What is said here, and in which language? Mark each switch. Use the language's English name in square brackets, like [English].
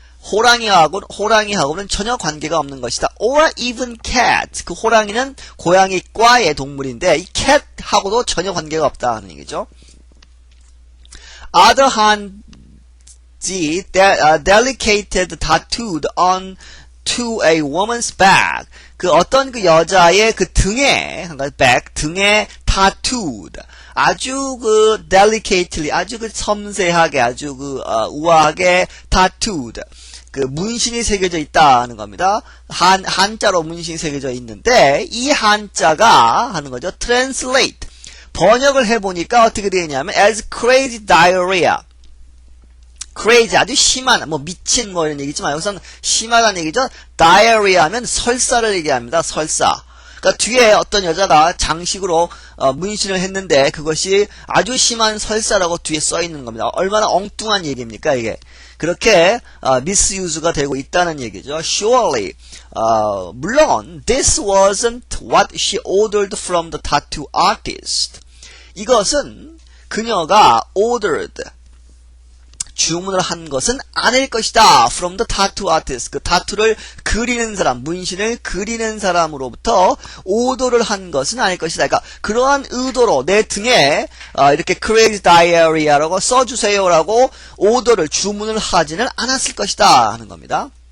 [Korean] 호랑이하고는 전혀 관계가 없는 것이다. [English] or even cat. [Korean] 그 호랑이는 고양이과의 동물인데 이 cat하고도 전혀 관계가 없다는 얘기죠. [English] Other hanji delicated tattooed on to a woman's back. [Korean] 그 어떤 그 여자의 그 등에, back, 등에 tattooed. 아주 그 delicately, 아주 그 섬세하게, 아주 그 우아하게 tattooed. 그 문신이 새겨져 있다는 겁니다. 한자로 문신이 새겨져 있는데 이 한자가 하는 거죠. translate. 번역을 해보니까 어떻게 되냐면 [English] as crazy diarrhea. [Korean] crazy 아주 심한 뭐 미친 뭐 이런 얘기지만 여기서는 심하다는 얘기죠. diarrhea 하면 설사를 얘기합니다. 설사. 그러니까 뒤에 어떤 여자가 장식으로 문신을 했는데 그것이 아주 심한 설사라고 뒤에 써 있는 겁니다. 얼마나 엉뚱한 얘기입니까 이게. 그렇게 misuse가 되고 있다는 얘기죠. [English] Surely [Korean] 물론 [English] this wasn't what she ordered from the tattoo artist. [Korean] 이것은 그녀가 ordered 주문을 한 것은 아닐 것이다. [English] From the tattoo artist. [Korean] 그 타투를 그리는 사람, 문신을 그리는 사람으로부터 오더를 한 것은 아닐 것이다. 그러니까 그러한 의도로 내 등에 이렇게 [English] crazy diarrhea [Korean] 라고 써주세요라고 오더를 주문을 하지는 않았을 것이다 하는 겁니다.